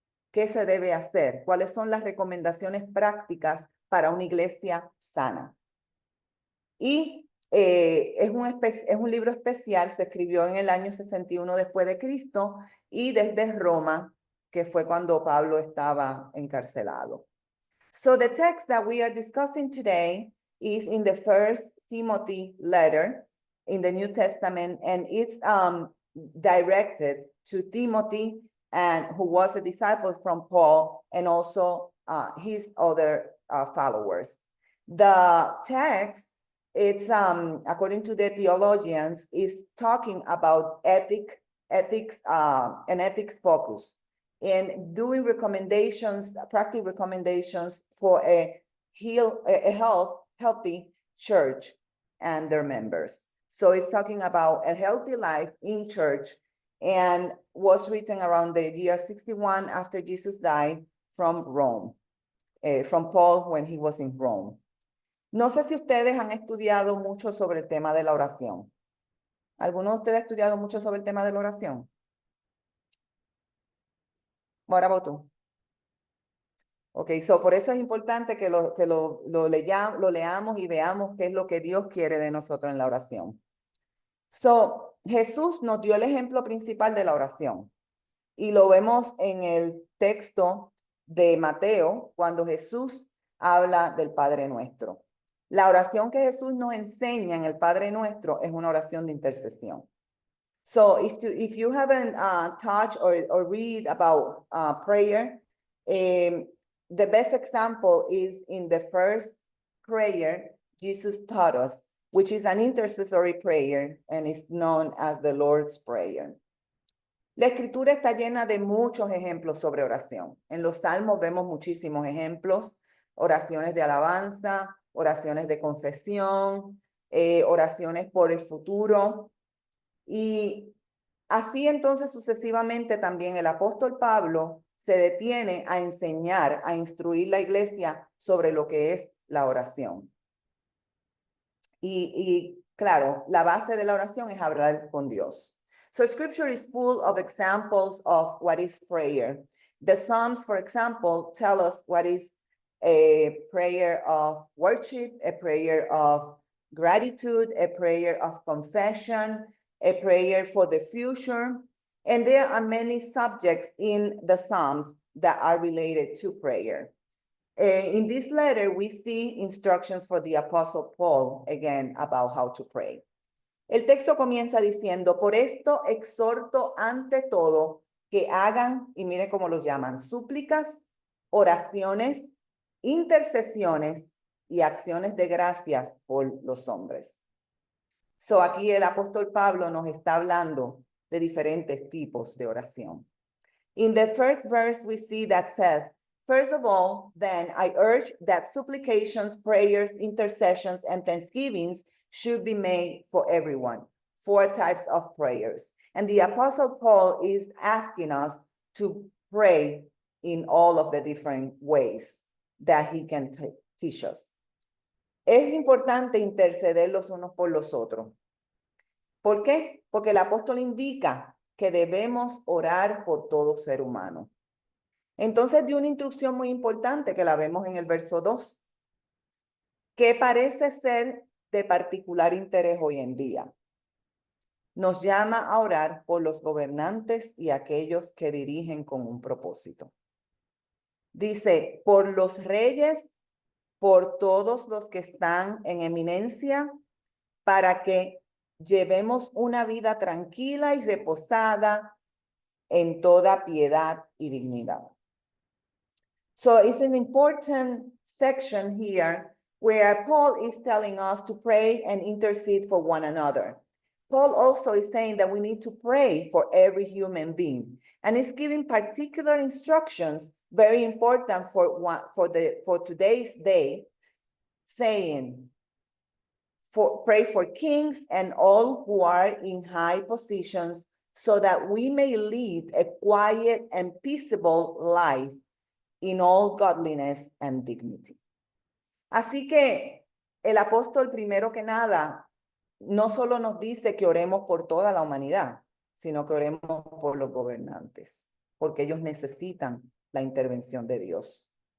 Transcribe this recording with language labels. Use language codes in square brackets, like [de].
[es] ¿Qué se debe hacer? ¿Cuáles son las recomendaciones prácticas para una iglesia sana? Y es un libro especial, se escribió en el año 61 después de Cristo y desde Roma, que fue cuando Pablo estaba encarcelado. [en] So the text that we are discussing today is in the First Timothy letter in the New Testament, and it's directed to Timothy, and who was a disciple from Paul, and also his other followers. The text, it's according to the theologians, is talking about ethics and ethics focus, and doing recommendations, practical recommendations for a healthy church and their members. So it's talking about a healthy life in church, and was written around the year 61 after Jesus died from Rome, from Paul when he was in Rome. [es] No sé si ustedes han estudiado mucho sobre el tema de la oración. ¿Alguno de ustedes ha estudiado mucho sobre el tema de la oración? [en] What about [es] tú? Ok, so por eso es importante que lo leamos y veamos qué es lo que Dios quiere de nosotros en la oración. So, Jesús nos dio el ejemplo principal de la oración. Y lo vemos en el texto de Mateo, cuando Jesús habla del Padre Nuestro. La oración que Jesús nos enseña en el Padre Nuestro es una oración de intercesión. [en] So if you haven't touched or read about prayer, the best example is in the first prayer Jesus taught us, which is an intercessory prayer and is known as the Lord's Prayer. [es] La escritura está llena de muchos ejemplos sobre oración. En los salmos vemos muchísimos ejemplos, oraciones de alabanza, oraciones de confesión, oraciones por el futuro. Y así entonces sucesivamente también el apóstol Pablo se detiene a enseñar, a instruir la iglesia sobre lo que es la oración. Y claro, la base de la oración es hablar con Dios. [en] So scripture is full of examples of what is prayer. The Psalms, for example, tell us what is a prayer of worship, a prayer of gratitude, a prayer of confession, a prayer for the future. And there are many subjects in the Psalms that are related to prayer. In this letter, we see instructions for the Apostle Paul, again, about how to pray. [es] El texto comienza diciendo, por esto exhorto ante todo que hagan, y mire cómo lo llaman, súplicas, oraciones, intercesiones y acciones de gracias por los hombres. So aquí el apóstol Pablo nos está hablando de diferentes tipos de oración. [en] In the first verse, we see that says, first of all, then I urge that supplications, prayers, intercessions, and thanksgivings should be made for everyone. 4 types of prayers. And the Apostle Paul is asking us to pray in all of the different ways that he can teach us. [es] Es importante interceder los unos por los otros. ¿Por qué? Porque el apóstol indica que debemos orar por todo ser humano. Entonces dio una instrucción muy importante que la vemos en el verso 2, que parece ser de particular interés hoy en día. Nos llama a orar por los gobernantes y aquellos que dirigen con un propósito. Dice, por los reyes, por todos los que están en eminencia, para que llevemos una vida tranquila y reposada en toda piedad y dignidad. [en] So it's an important section here where Paul is telling us to pray and intercede for one another. Paul also is saying that we need to pray for every human being, and he's giving particular instructions, very important for today's day, saying, pray for kings and all who are in high positions, so that we may lead a quiet and peaceable life in all godliness and dignity. [es] Así que el apóstol, primero que nada, no solo nos dice que oremos por toda la humanidad, sino que oremos por los gobernantes, porque ellos necesitan la intervención de Dios.